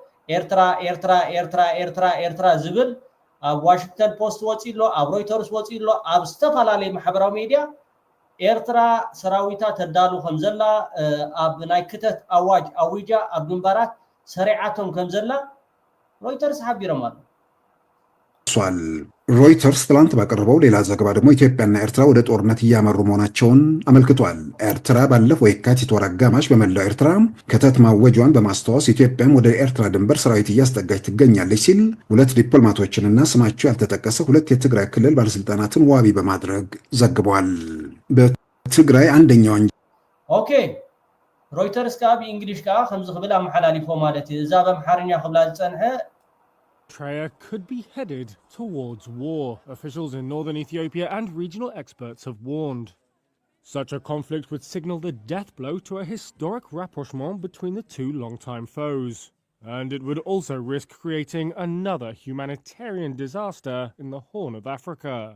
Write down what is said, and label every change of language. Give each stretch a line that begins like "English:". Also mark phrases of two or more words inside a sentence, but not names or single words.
Tigrinya: ኤርትራ ዝብል ኣብ ዋሽንግተን ፖስት ወፂሎ ኣብ ሮይተርስ ወፂሎ ኣብ ዝተፈላለዩ ማሕበራዊ ሚድያ ኤርትራ ሰራዊታ ተዳሉ ከም ዘላ ኣብ ናይ ክተት ኣዋጅ ኣዊጃ ኣብ ግንባራት ሰሪዓቶም ከም ዘላ ሮይተርስ ሓቢሮም ኣሎ
Amharic: ሮይተርስ ትላንት ባቀረበው ሌላ ዘገባ ደግሞ ኢትዮጵያና ኤርትራ ወደ ጦርነት እያመሩ መሆናቸውን አመልክቷል። ኤርትራ ባለፈው የካቲት ወር አጋማሽ በመላው ኤርትራ ክተት ማወጇን በማስታወስ ኢትዮጵያም ወደ ኤርትራ ድንበር ሰራዊት እያስጠጋች ትገኛለች ሲል ሁለት ዲፕሎማቶችንና ስማቸው ያልተጠቀሰ ሁለት የትግራይ ክልል ባለስልጣናትን ዋቢ በማድረግ ዘግቧል። በትግራይ አንደኛው
Tigrinya: ኦኬ ሮይተርስ ካብ እንግሊሽ ካ ከምዝ ክብል አመሐላሊፎ ማለት እዛ በመሐርኛ ክብላ ዝጸንሐ
English: Eritrea could be headed towards war, officials in northern Ethiopia and regional experts have warned. Such a conflict would signal the death blow to a historic rapprochement between the two longtime foes. And it would also risk creating another humanitarian disaster in the Horn of Africa.